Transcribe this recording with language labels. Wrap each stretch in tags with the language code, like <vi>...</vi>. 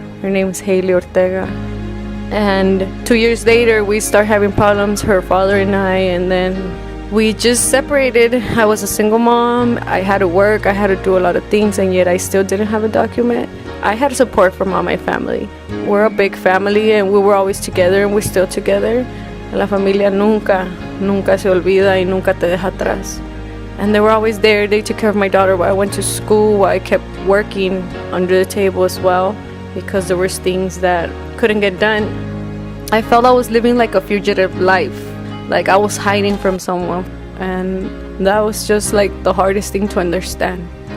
<en>Her name's Haley Ortega. And 2 years later, we started having problems, her father and I, and then we just separated. I was a single mom. I had to work. I had to do a lot of things, and yet I still didn't have a document. I had support from all my family. We're a big family, and we were always together, and we're still together.</en> <es>La familia nunca se olvida y nunca te deja atrás.</es> <en>And they were always there. They took care of my daughter while I went to school, while I kept working under the table as well, because there was things that couldn't get done. I felt I was living like a fugitive life, like I was hiding from someone, and that was just like the hardest thing to understand.</en>